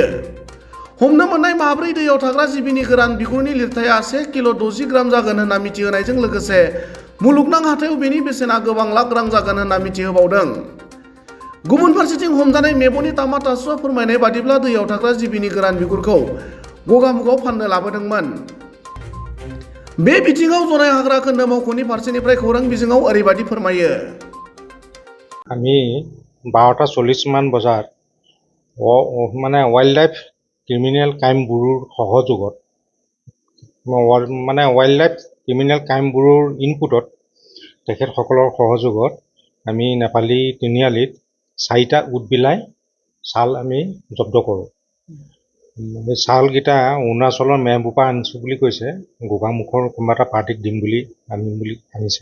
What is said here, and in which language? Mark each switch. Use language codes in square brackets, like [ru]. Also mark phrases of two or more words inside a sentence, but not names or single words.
[brx] हमनो मोननाय माब्रै दैयाव थाग्रा जिबिनि गोरान बिगुरनि लिरथाया 1 किल' 60 ग्राम जागोन होनना मिथिहोनायजों लोगोसे मुलुगनां हाथायाव बेनि बेसेना गोबां लाख रां जागोन होनना मिथिहोबावदों। गुबुन फारसेथिं हमजानाय मेब'नि तामा तासुआ फोरमायनाय बादिब्ला दैयाव थाग्रा जिबिनि गोरान बिगुरखौ गगामुखआव फाननो लाबोदोंमोन। बे बिथिङाव जनाय हाग्रा खोन्दो मावख'नि फारसेनिफ्राय खौरां बिजोङाव ओरैबादि फोरमायो। [as] আমি 12:40 মান বজাত মানে वाइल्डलाइफ क्रिमिनेल क्राइम ব্যুৰোৰ সহযোগত মানে वाइल्डलाइफ क्रिमिनेल क्राइम ব্যুৰোৰ ইনপুটত তেখেতসকলৰ সহযোগত আমি নেপালী তিনিআলিত 4টা উটবিলাই চাল আমি জব্দ কৰোঁ। এই চালকেইটা অৰুণাচলৰ মেহবুবা আনিছোঁ বুলি কৈছে, গোগামুখৰ কোনোবা এটা পাৰ্টিক দিম বুলি আনিছে।